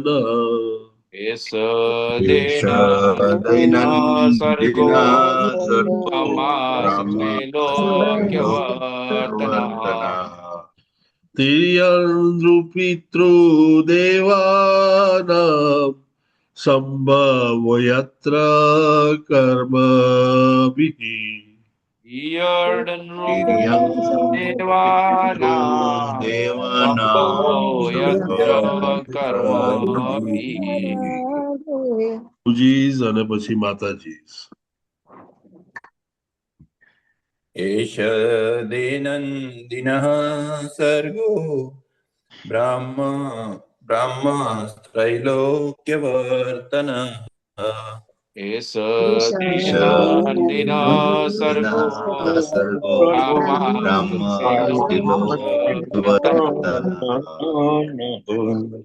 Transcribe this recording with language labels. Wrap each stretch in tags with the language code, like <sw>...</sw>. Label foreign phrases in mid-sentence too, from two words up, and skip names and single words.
<sa>एष दैनन्दिनः सर्गो ब्रह्मस्त्रैलोक्यवर्तनः तिर्यनृपितृदेवानां संभवो यत्र कर्मभिः</sa> <gu>અને પછી માતાજી.</gu> <sa>एष दैनन्दिनः सर्गो ब्रह्मस्त्रैलोक्यवर्तनः एष दैनन्दिनः सर्गो ब्रह्मस्त्रैलोक्यवर्तनः</sa>